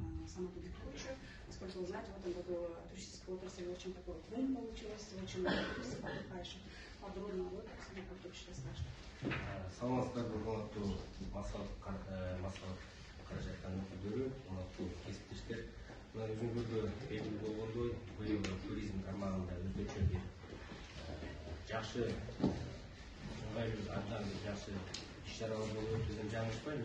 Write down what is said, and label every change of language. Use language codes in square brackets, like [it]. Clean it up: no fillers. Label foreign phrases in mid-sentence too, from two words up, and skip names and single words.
[ru] саму Петровичу. Насколько вы знаете, в этом году туристическая отрасль очень такой бум получилась, очень много туристов отдыхающих. Подробно вы, Сергей Петрович, расскажете. [ky] Саламатсыздар, урматтуу массалык каражаттан өкүлдөрү, урматтуу кесиптештер. Мына өзүңөргө белгилүү болгондой, быйыл туризм тармагында өзгөчө бир жакшы ыңгайлуу абдан жакшы иш-чаралар болуп өткөрүлгөн жаңылышпайм.